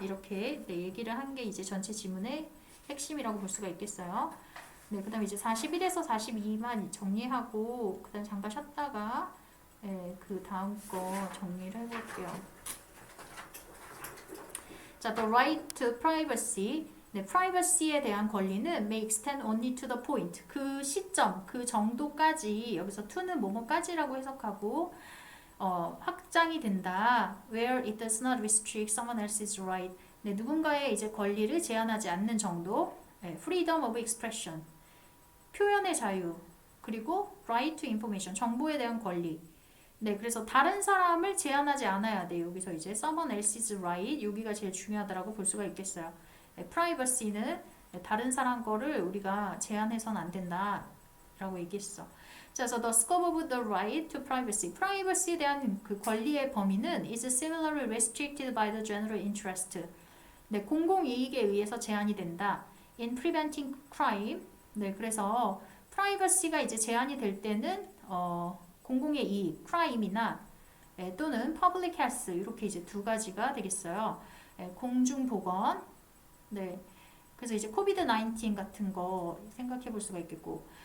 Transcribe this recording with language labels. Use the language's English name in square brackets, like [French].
[Korean] 이렇게 얘기를 한 게 이제 전체 지문의 핵심이라고 볼 수가 있겠어요. 네, 그 다음에 이제 41에서 42만 정리하고, 그 다음 잠깐 쉬었다가, 그 다음 거 정리를 해볼게요. 자, [English] the right to privacy. [Korean] 네, privacy에 대한 권리는 [English] may extend only to the point. [Korean] 그 시점, 그 정도까지, 여기서 to는 뭐뭐까지라고 해석하고, 확장이 된다. [English] Where it does not restrict someone else's right. [Korean] 네, 누군가의 이제 권리를 제한하지 않는 정도. [English] Freedom of expression. [Korean] 표현의 자유. [English] 그리고 right to information. [Korean] 정보에 대한 권리. 네, 그래서 다른 사람을 제한하지 않아야 돼. 여기서 이제 [English] someone else's right. [Korean] 여기가 제일 중요하다라고 볼 수가 있겠어요. privacy는 다른 사람 거를 우리가 제한해서는 안 된다. 라고 얘기했어. 자, 그래서 [English] the scope of the right to privacy. [Korean] privacy에 대한 그 권리의 범위는 [English] is similarly restricted by the general interest. [Korean] 네, 공공이익에 의해서 제한이 된다. [English] in preventing crime. [Korean] 네, 그래서 프라이버시가 이제 제한이 될 때는 공공의 이익, 크라임이나 또는 [English] public health [Korean] 이렇게 이제 두 가지가 되겠어요. 공중보건. 네. 그래서 이제 코비드-19 같은 거 생각해 볼 수가 있겠고.